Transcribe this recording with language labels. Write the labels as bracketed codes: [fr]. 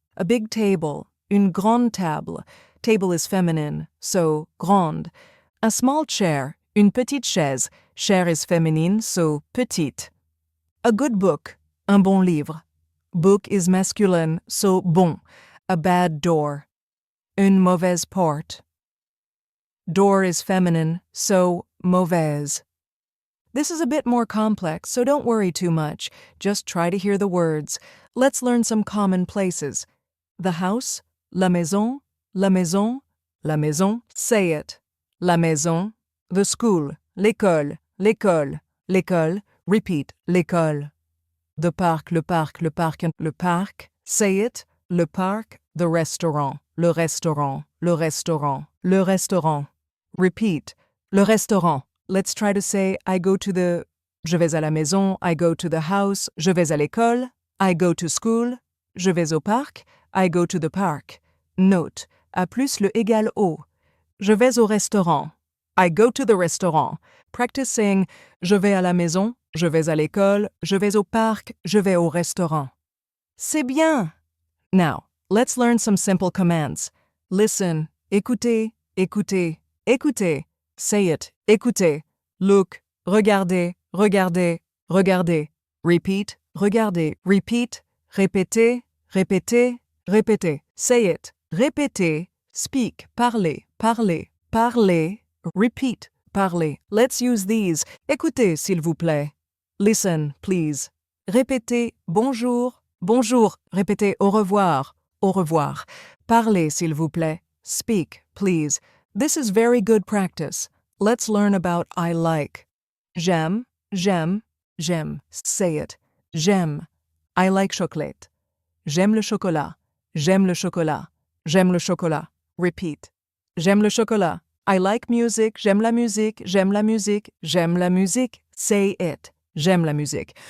[en] A big table, une grande table. Table is feminine, so grande. A small chair, une petite chaise. Chair is feminine, so petite. A good book, un bon livre. Book is masculine, so bon. A bad door. Une mauvaise porte. Door is feminine, so mauvaise. This is a bit more complex, so don't worry too much. Just try to hear the words. Let's learn some common places. [fr] The house, la maison, la maison, la maison. Say it. La maison. The school, l'école, l'école, l'école. Repeat, l'école. The parc, le parc, le parc, le parc. Say it. Le parc, the restaurant, le restaurant, le restaurant, le restaurant. Repeat, le restaurant. [en] Let's try to say, I go to the... [fr] Je vais à la maison, [en] I go to the house, [fr] je vais à l'école, [en] I go to school, [fr] je vais au parc, [en] I go to the park. [fr] Note, A plus le égal au. Je vais au restaurant, [en] I go to the restaurant. Practice saying, [fr] je vais à la maison, je vais à l'école, je vais au parc, je vais au restaurant. C'est bien! [en] Now, let's learn some simple commands. [fr] Listen, écoutez, écoutez, écoutez. Say it, écoutez. Look, regardez, regardez, regardez. [en] Repeat, regardez, repeat. [fr] Répétez, répétez, répétez. Say it, répétez. Speak, parlez, parlez, parlez. Repeat, parlez. [en] Let's use these. [fr] Écoutez, s'il vous plaît. [en] Listen, please. [fr] Répétez, bonjour, bonjour. Répétez, au revoir, au revoir. Parlez, s'il vous plaît. [en] Speak, please. This is very good practice. [fr] Let's learn about I like. J'aime, j'aime, j'aime. Say it. J'aime. [en] I like chocolate. [fr] J'aime le chocolat. J'aime le chocolat. J'aime le chocolat. Repeat. J'aime le chocolat. [en] I like music. [fr] J'aime la musique. J'aime la musique. J'aime la musique. Say it. J'aime la musique.